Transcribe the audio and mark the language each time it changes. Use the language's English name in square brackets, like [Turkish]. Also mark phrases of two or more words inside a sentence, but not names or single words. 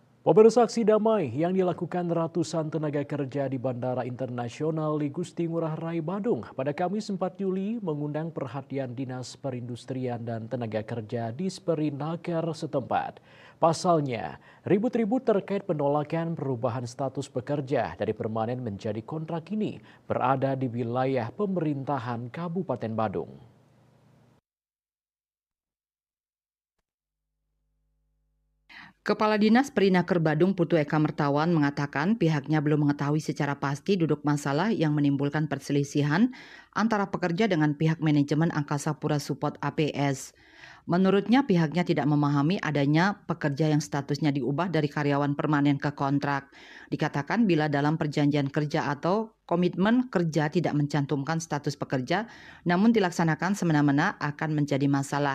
[Indonesian] Pemirsa, aksi damai yang dilakukan ratusan tenaga kerja di Bandara Internasional Igusti Ngurah Rai Bandung pada Kamis 4 Juli mengundang perhatian Dinas Perindustrian dan Tenaga Kerja di Perinaker setempat. Pasalnya, ribut-ribut terkait penolakan perubahan status pekerja dari permanen menjadi kontrak ini berada di wilayah pemerintahan Kabupaten Badung. Kepala Dinas Perinaker Badung Putu Eka Mertawan mengatakan pihaknya belum mengetahui secara pasti duduk masalah yang menimbulkan perselisihan antara pekerja dengan pihak manajemen Angkasa Pura Support APS. Menurutnya pihaknya tidak memahami adanya pekerja yang statusnya diubah dari karyawan permanen ke kontrak. Dikatakan bila dalam perjanjian kerja atau komitmen kerja tidak mencantumkan status pekerja, namun dilaksanakan semena-mena akan menjadi masalah.